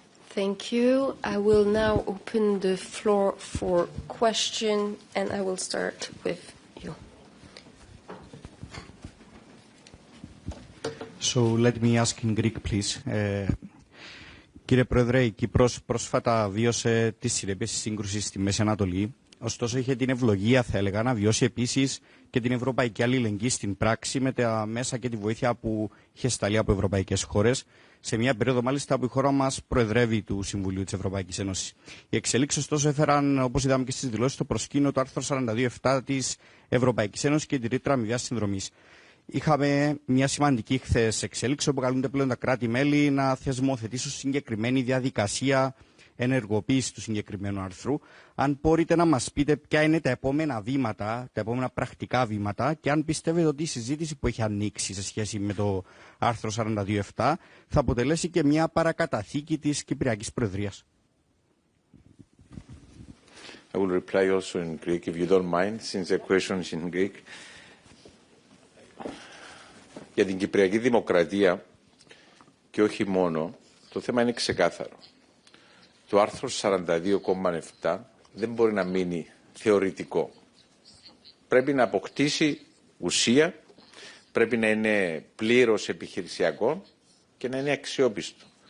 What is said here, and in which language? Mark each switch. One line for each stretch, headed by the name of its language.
English: Thank you. I will now open the floor for questions, and I will start with you. So let me ask in Greek, please.
Greek: Κύριε Πρόεδρε, η Κύπρος πρόσφατα βίωσε τις συνέπειες της σύγκρουσης στη Μέση Ανατολή. Ωστόσο, είχε την ευλογία, θα έλεγα, να βιώσει επίσης και την ευρωπαϊκή αλληλεγγύη στην πράξη με τα μέσα και τη βοήθεια που είχε σταλεί από ευρωπαϊκές χώρες, σε μια περίοδο μάλιστα που η χώρα μας προεδρεύει του Συμβουλίου της Ευρωπαϊκής Ένωσης. Οι εξελίξεις, ωστόσο, έφεραν, όπως είδαμε και στις δηλώσεις, στο προσκήνιο το άρθρο 42.7 της Ευρωπαϊκής Ένωσης και τη ρήτρα αμοιβαίας συνδρομής. Είχαμε μια σημαντική χθες εξέλιξη όπου καλούνται πλέον τα κράτη-μέλη να θεσμοθετήσουν συγκεκριμένη διαδικασία ενεργοποίηση του συγκεκριμένου άρθρου. Αν μπορείτε να μας πείτε ποια είναι τα επόμενα βήματα, τα επόμενα πρακτικά βήματα και αν πιστεύετε ότι η συζήτηση που έχει ανοίξει σε σχέση με το άρθρο 42.7 θα αποτελέσει και μια παρακαταθήκη της Κυπριακής Προεδρίας.
English: I will reply also in Greek, if you don't mind, since the question is in Greek.
Greek: Για την Κυπριακή Δημοκρατία και όχι μόνο, το θέμα είναι ξεκάθαρο. Το άρθρο 42,7 δεν μπορεί να μείνει θεωρητικό. Πρέπει να αποκτήσει ουσία, πρέπει να είναι πλήρως επιχειρησιακό και να είναι αξιόπιστο.